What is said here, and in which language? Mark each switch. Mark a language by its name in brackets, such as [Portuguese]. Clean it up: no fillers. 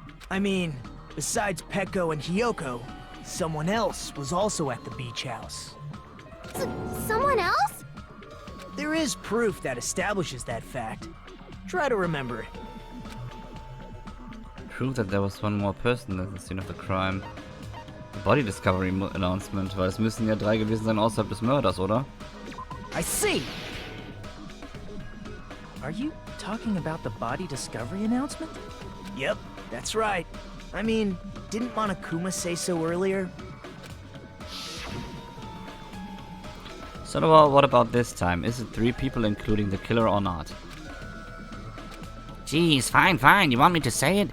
[English] I mean, besides Peko and Hiyoko, someone else was also at the beach house. Someone else? There is proof that establishes that fact. Try to remember it. Prove that there was one more person at the scene of the crime. [German] Body Discovery Announcement, weil es müssen ja 3 gewesen sein außerhalb des Mörders, oder? [English] I see! Are you talking about the body discovery announcement? Yep, that's right. I mean, didn't Monokuma say so earlier? So what about this time? Is it 3 people including the killer or not? Jeez, fine. You want me to say it?